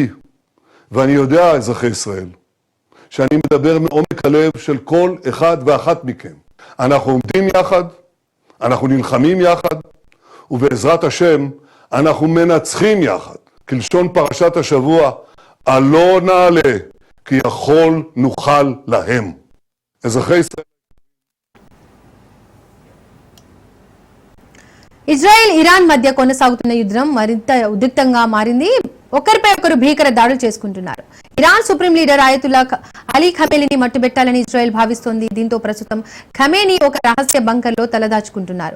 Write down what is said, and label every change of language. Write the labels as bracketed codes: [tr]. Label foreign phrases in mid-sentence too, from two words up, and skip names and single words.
[he] ואני יודע, אזרחי ישראל, שאני מדבר מעומק הלב של כל אחד ואחת מכם. אנחנו עומדים יחד, אנחנו נלחמים יחד, ובעזרת השם אנחנו מנצחים יחד. כלשון פרשת השבוע, עלו נעלה, כי יכול נוכל להם. אזרחי ישראל. [te] ఇజ్రాయెల్ ఇరాన్ మధ్య కొనసాగుతున్న యుద్ధం మరింత ఉద్రిక్తంగా మారింది. ఒకరిపై ఒకరు భీకర దాడులు చేసుకుంటున్నారు. ఇరాన్ సుప్రీం లీడర్ ఆయతుల్లా అలీ ఖమేనీని మట్టుబెట్టాలని ఇజ్రాయెల్ భావిస్తోంది. దీంతో ప్రస్తుతం ఖమేనీ ఒక రహస్య బంకర్లో తలదాచుకుంటున్నారు.